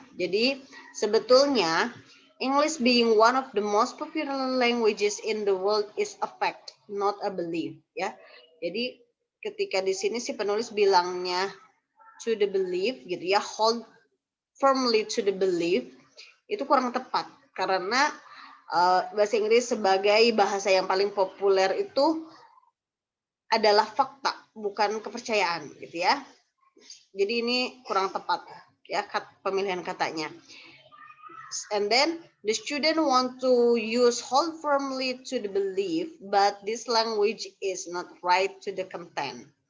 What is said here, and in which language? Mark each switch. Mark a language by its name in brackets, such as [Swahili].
[Indonesian] Jadi sebetulnya [English] English being one of the most popular languages in the world is a fact, not a belief ya. [Indonesian] Jadi ketika di sini si penulis bilangnya to the belief gitu ya, [English] hold firmly to the belief, [Indonesian] itu kurang tepat karena bahasa Inggris sebagai bahasa yang paling populer itu adalah fakta, bukan kepercayaan gitu ya. Jadi ini kurang tepat ya pemilihan katanya. [English] And then the student want to use hold firmly to the belief, but this language is not right to the content.